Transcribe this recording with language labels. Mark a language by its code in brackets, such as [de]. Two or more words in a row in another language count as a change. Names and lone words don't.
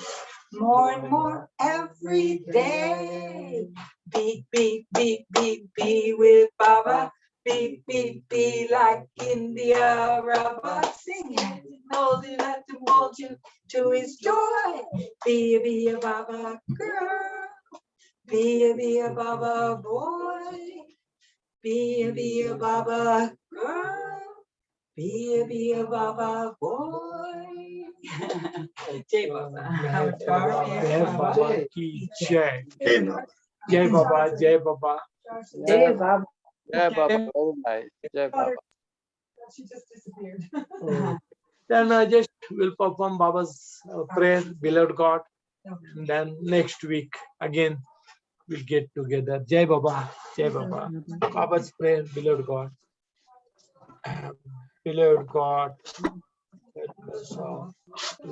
[en] More and more every day. Be with Baba. Be like India Rubber. Sing it. Let him hold you to his joy. Be a Baba girl. Be a Baba boy. Be a Baba girl. Be a Baba boy. [hi] Jai Baba. Jai Baba ki Jai. Jai Baba, Jai Baba. Jai Baba. Jai Baba. [en] Very nice. [hi] Jai Baba. [en] She just disappeared. Then just we'll perform Baba's prayer, beloved God. And then next week again we'll get together. [hi] Jai Baba, Jai Baba. [en] Baba's prayer, beloved God. Beloved God, help us all to